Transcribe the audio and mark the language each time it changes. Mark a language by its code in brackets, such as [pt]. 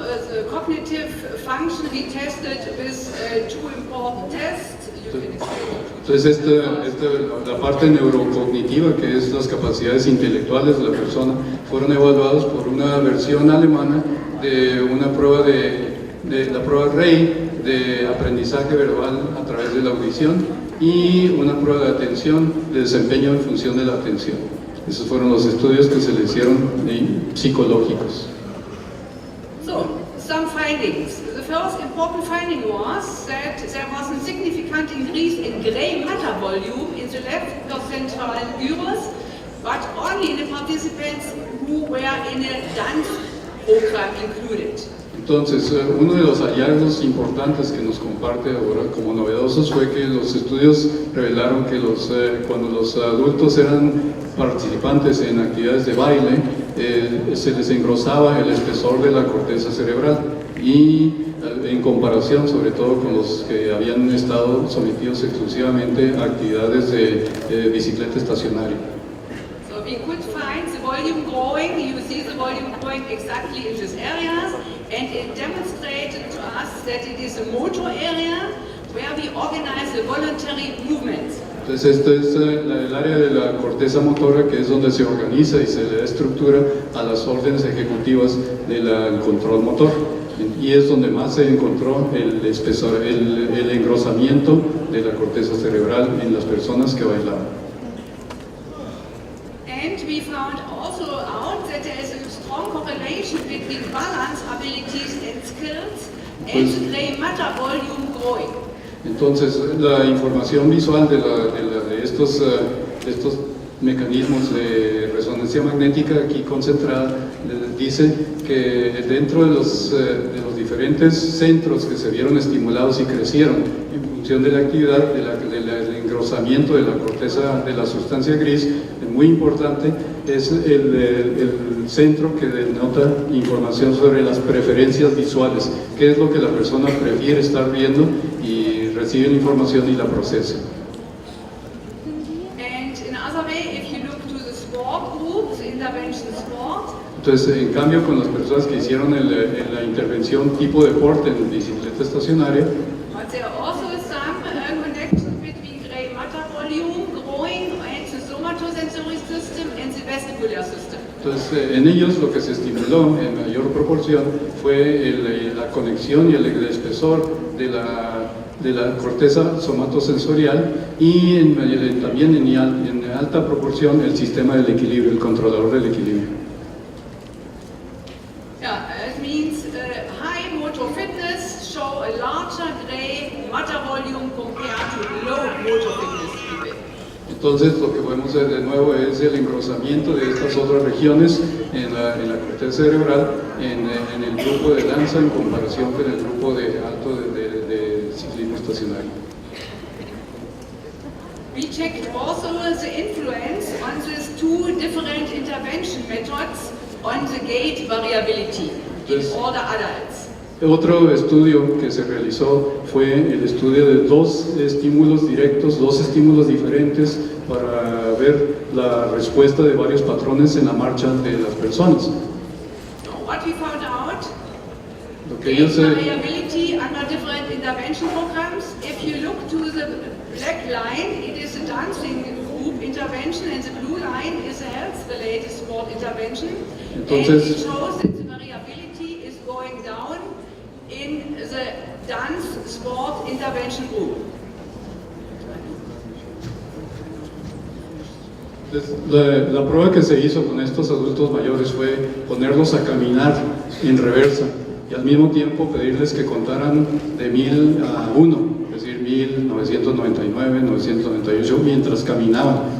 [en] The cognitive function we tested with 2 important tests. You can explain. [es] Entonces la parte neurocognitiva, que es las capacidades intelectuales de la persona, fueron evaluadas por una versión alemana de una prueba de la prueba REI de aprendizaje verbal a través de la audición, y una prueba de atención, de desempeño en función de la atención. Esos fueron los estudios que se le hicieron psicológicos. [en] So, some findings. The first important finding was that there was a significant increase in gray matter volume in the left percentile urus, but only in the participants who were in a dance program included. [es] Entonces, uno de los hallazgos importantes que nos comparte ahora como novedosos fue que los estudios revelaron que cuando los adultos eran participantes en actividades de baile, se les engrosaba el espesor de la corteza cerebral, y en comparación sobre todo con los que habían estado sometidos exclusivamente a actividades de bicicleta estacionaria. [en] So we could find the volume growing. You see the volume growing exactly in these areas, and it demonstrated to us that it is a motor area where we organize the voluntary movements. [es] Entonces esto es el área de la corteza motora, que es donde se organiza y se le da estructura a las órdenes ejecutivas del control motor, y es donde más se encontró el espesor, el engrosamiento de la corteza cerebral en las personas que bailaban. [en] And we found also out that there is a strong correlation between balance abilities and skills and the gray matter volume growing. [es] Entonces la información visual de estos mecanismos de resonancia magnética aquí concentrada dice que dentro de los diferentes centros que se vieron estimulados y crecieron en función de la actividad del engrosamiento de la corteza de la sustancia gris, muy importante es el centro que denota información sobre las preferencias visuales, qué es lo que la persona prefiere estar viendo y recibe la información y la procesa. [en] And in other way, if you look to the sport groups, intervention sport, [es] Entonces, en cambio, con las personas que hicieron la intervención tipo deporte en bicicleta estacionaria, [en] but there are also some connection between gray matter volume growing and the somatosensory system and the vestibular system. [es] entonces en ellos lo que se estimuló en mayor proporción fue la conexión y el espesor de la corteza somatosensorial y también en alta proporción el sistema del equilibrio, el controlador del equilibrio. [en] Yeah, it means high motor fitness show a larger gray matter volume compared to low motor fitness people. [es] Entonces lo que podemos ver de nuevo es el engrosamiento de estas otras regiones en la corteza cerebral en el grupo de danza en comparación con el grupo de alto de ciclismo estacionario. [en] We checked also the influence on these two different intervention methods on the gait variability in older adults. [es] Otro estudio que se realizó fue el estudio de dos estímulos directos, dos estímulos diferentes para ver la respuesta de varios patrones en la marcha de las personas. [en] So what we found out, [es] Lo que [en] gait [es] ellos [en] variability under different intervention programs. If you look to the black line, it is a dancing group intervention, and the blue line is a health-related sport intervention. [es] Entonces, [en] and it shows that the variability is going down in the dance sport intervention group. [es] La prueba que se hizo con estos adultos mayores fue ponerlos a caminar en reversa y al mismo tiempo pedirles que contaran de 1000 a 1, es decir, 1999, 998, mientras caminaban.